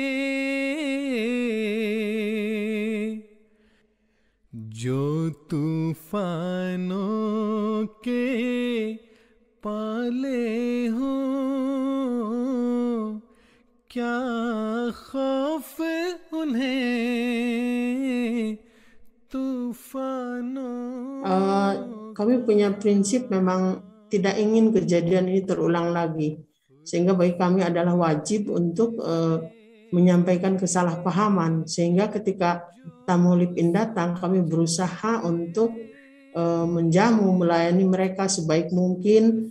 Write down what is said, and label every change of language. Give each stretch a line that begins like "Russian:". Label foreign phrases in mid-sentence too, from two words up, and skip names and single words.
Urdu: जो तूफानों के पाले हो, क्या खौफ उन्हें तूफानों.
Indonesian: Kami punya prinsip memang tidak ingin kejadian ini terulang lagi, sehingga bagi kami adalah wajib untuk menyampaikan kesalahpahaman, sehingga ketika tamu live-in datang kami berusaha untuk menjamu, melayani mereka sebaik mungkin.